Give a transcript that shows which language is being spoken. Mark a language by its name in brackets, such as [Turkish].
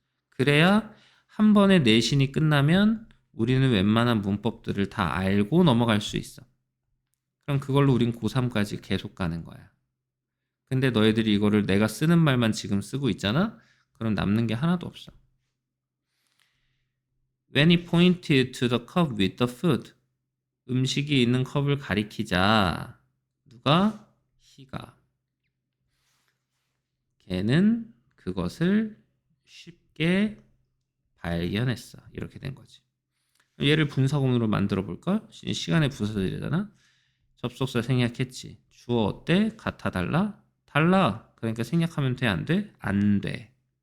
[Korean] 그래야 한 번에 내신이 끝나면 우리는 웬만한 문법들을 다 알고 넘어갈 수 있어. 그럼 그걸로 우린 고3까지 계속 가는 거야. 근데 너희들이 이거를 내가 쓰는 말만 지금 쓰고 있잖아? 그럼 남는 게 하나도 없어. [English] When he pointed to the cup with the food. [Korean] 음식이 있는 컵을 가리키자. 누가? he가. 걔는 그것을 쉽게 발견했어. 이렇게 된 거지. 얘를 분사구문으로 만들어 볼까? 시간의 부사절이잖아. 접속사 생략했지. 주어 어때? 같아 달라? 달라. 그러니까 생략하면 돼? 안 돼? 안 돼.